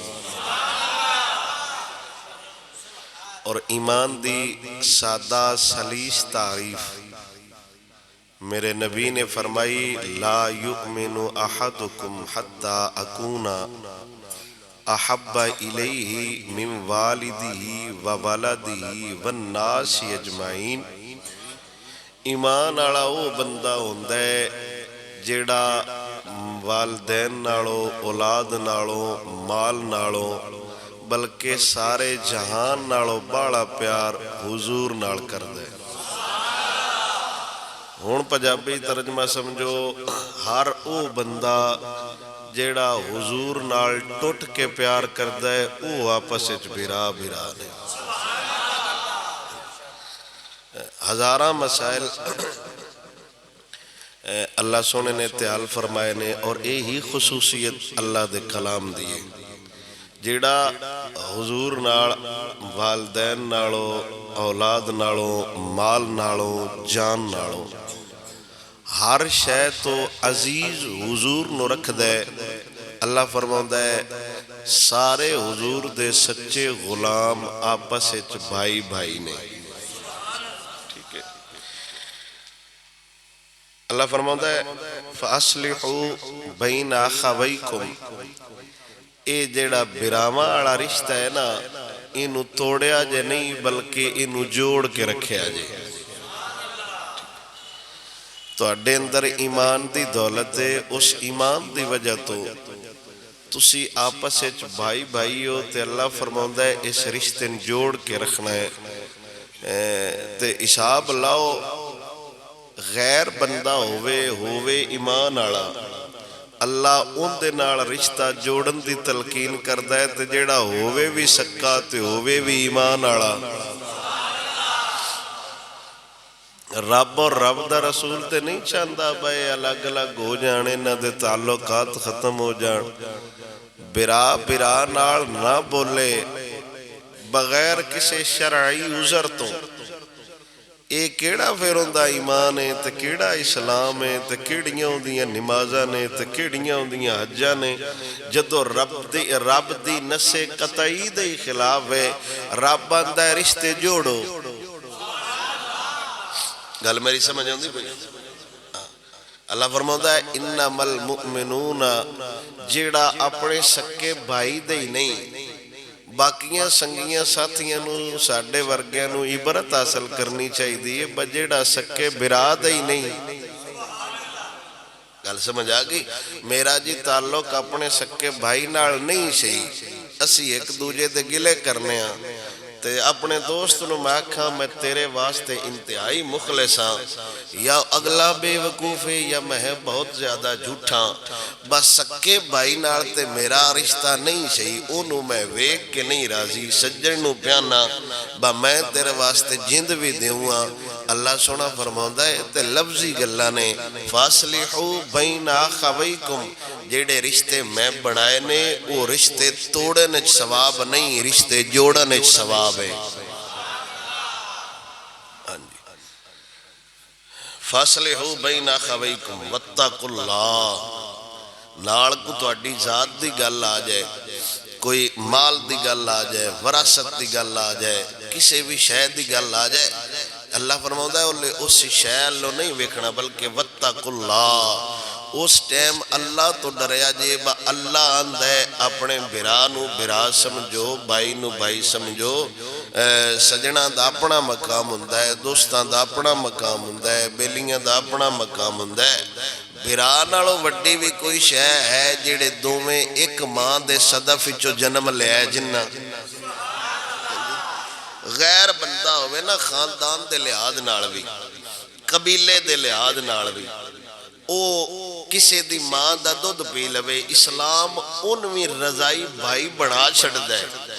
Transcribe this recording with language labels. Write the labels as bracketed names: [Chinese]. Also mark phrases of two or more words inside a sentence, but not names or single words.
[Punjabi] اور ایمان دی سادہ سلیس تعریف میرے نبی نے فرمائی [Arabic] لا یؤمن احدکم حتی اکون احب الیہ من والدہ وولدہ والناس اجمعین [Punjabi] ایمان والا وہ بندہ ہوندا ہے جیڑا والدین نالوں، اولاد نالوں، مال نالوں، بلکہ سارے جہان نالوں بڑا پیار حضور نال کردا ہے۔ ہن پنجابی ترجمہ سمجھو، ہر او بندہ جیڑا حضور نال ٹوٹ کے پیار کردا ہے او آپس وچ بھرا بھرا نے۔ ہزاراں مسائل اللہ سونے نے تیال فرمائے نے، اور یہی خصوصیت اللہ دے کلام دیے جیڑا حضور نال والدین نالوں، اولاد نالوں، مال نالوں، جان نالوں ہر شے تو عزیز حضور نو رکھ دے۔ اللہ فرماؤندا ہے سارے حضور دے سچے غلام آپس وچ بھائی بھائی نے۔ ٹھیک ہے، اللہ فرماؤندا ہے [Arabic] فَأَصْلِحُوا بَيْنَ أَخَوَيْكُمْ، [Punjabi] اے جیڑا براواں والا رشتہ ہے نا، اینو توڑیا جے نہیں بلکہ اینو جوڑ کے رکھیا جے۔ تواڈے اندر ایمان دی دولت ہے، اس ایمان دی وجہ تو تسی آپس وچ بھائی بھائی ہو، تے اللہ فرماؤندا ہے اس رشتے نوں جوڑ کے رکھنا ہے۔ تے حساب لاؤ، غیر بندہ ہووے ایمان والا، اللہ ان دے نال رشتہ جوڑن دی تلقین کردا ہے، تے جیڑا ہووے بھی سکا تے ہووے بھی ایمان والا۔ رب اور رب دا رسول تے نہیں چاہندا بھائی الگ الگ ہو جان، انہاں دے تعلقات ختم ہو جان۔ برا برا نال نہ بولے بغیر کسی شرعی عذر تو۔ اے کیڑا پھر ہوندا ایمان ہے تے کیڑا اسلام ہے تے کیڑیاں ہوندیاں نمازاں نے تے کیڑیاں ہوندیاں حجاں نے، جدو رب دی نس قطعی دے خلاف ہے۔ رب آندا ہے رشتے جوڑو۔ گل میری سمجھ آندی کوئی؟ [Urdu] اللہ فرماتا ہے [Arabic] انما المؤمنون، [Punjabi] جیڑا اپنے سکے بھائی دے ہی نہیں، باقیاں سنگیاں ساتھیاں نو ساڈے ورگیاں نو عبرت حاصل کرنی چاہیے، جیڑا سکے برا دے ہی نہیں۔ گل سمجھ آ گئی؟ میرا جی تعلق اپنے سکے بھائی نال نہیں سی، اسی ایک دوجے دے گلے کرنے ہاں، تے اپنے دوست نو میں آکھاں میں تیرے واسطے انتہائی مخلص ہاں، یا اگلا بے وقوف ہے یا میں بہت زیادہ جھوٹا، بس سکے بھائی نال تے میرا رشتہ نہیں سی، اونوں میں ویکھ کے نہیں راضی، سجن نو پیانا با میں تیرے واسطے جند بھی دیواں۔ اللہ سونا فرماوندا ہے تے لفظی گلاں نے [Arabic] فاصلحوا بین اخویکم، [Punjabi] جیڑے رشتے میں بڑھائے نے وہ رشتے توڑن وچ ثواب نہیں، رشتے جوڑن وچ ثواب ہے۔ [Arabic] فاصلحوا بین اخویکم واتقوا اللہ، [Punjabi] نال کو تہاڈی ذات دی گل آ جائے، کوئی مال دی گل آ جائے، وراثت دی گل آ جائے، کسی بھی شے دی گل آ جائے، اللہ فرماؤندا ہے اس شے لو نہیں ویکھنا بلکہ [Arabic] واتقوا اللہ، [Punjabi] اس ٹائم اللہ تو ڈریا جے با اللہ آندا ہے اپنے بھرا نو بھرا سمجھو، بھائی نو بھائی سمجھو، سجنا دا اپنا مقام ہوندا ہے، دوستاں دا اپنا مقام ہوندا ہے، بیلیاں دا اپنا مقام ہوندا ہے۔ بھرا نالوں وڈی بھی کوئی شے ہے جڑے دوویں ایک ماں دے صدف وچوں جنم لیا ہے، جنہ غیر بندہ ہوئے نا خاندان دے لحاظ نال بھی، قبیلے دے لحاظ نال بھی، او کسے دی ماں دا دودھ پی لوے، اسلام انویں رضائی بھائی بڑھا چھڑدا ہے۔